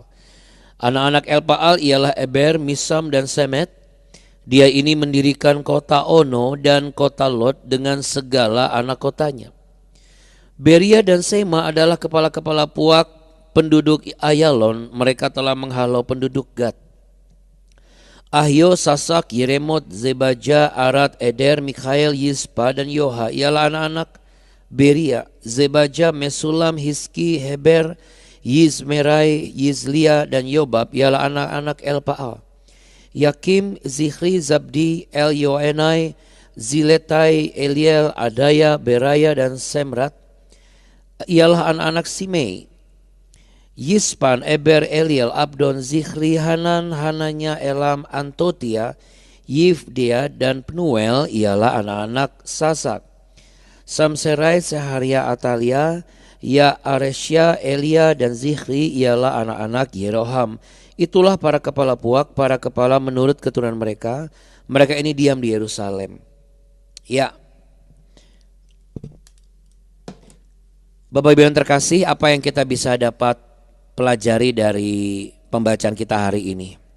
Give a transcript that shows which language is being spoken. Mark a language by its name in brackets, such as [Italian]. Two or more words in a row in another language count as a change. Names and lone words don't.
[Indonesian] Anak-anak Elpaal ialah Eber, Misam, dan Semet. Dia ini mendirikan kota Ono dan kota Lot dengan segala anak kotanya. Beria dan Sema adalah kepala-kepala puak penduduk Ayalon. Mereka telah menghalau penduduk Gad. Ahio, Sasak, Yeremot, Zebaja, Arad, Eder, Mikhael, Yispa, dan Yoha ialah anak-anak Beria. Zebaja, Mesulam, Hiski, Heber, Yizmerai, Yizlia, dan Yobab ialah anak-anak Elpaal. Yakim, Zichri, Zabdi, Elyoenai, Ziletai, Eliel, Adaya, Beraya, dan Semrat ialah anak-anak Simei. Yispan, Eber, Eliel, Abdon, Zichri, Hanan, Hananya, Elam, Antotia, Yifdea, dan Penuel ialah anak-anak Sasak. Samserai, Seharia, Atalia, Ya, Aresya, Elia, dan Zichri ialah anak-anak Yeroham. Itulah para kepala puak, para kepala menurut keturunan mereka. Mereka ini diam di Yerusalem. Ya, Bapak Ibu yang terkasih, apa yang kita bisa dapat pelajari dari pembacaan kita hari ini?